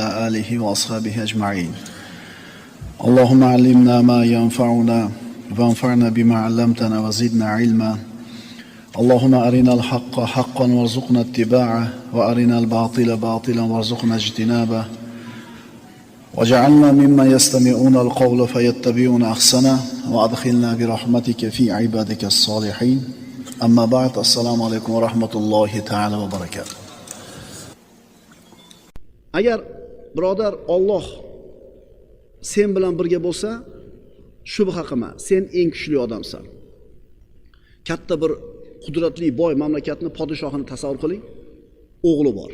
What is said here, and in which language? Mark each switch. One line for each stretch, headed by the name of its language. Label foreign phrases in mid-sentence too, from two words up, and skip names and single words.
Arabic: آله وأصحابه أجمعين اللهم علمنا ما ينفعنا وانفعنا بما علمتنا وزدنا علما اللهم أرنا الحق حقا وارزقنا اتباعه وأرنا الباطل باطلا وارزقنا اجتنابه وجعلنا ممن يستمعون القول فيتبعون أحسنه وأدخلنا برحمتك في عبادك الصالحين أما بعد السلام عليكم ورحمة الله تعالى وبركاته.
Uzbek: Agar birodar Alloh sen bilan birga bo'lsa, shubha qilma, sen eng kuchli odamsan. Katta bir qudratli boy mamlakatni podshohini tasavvur qiling. O'g'li bor.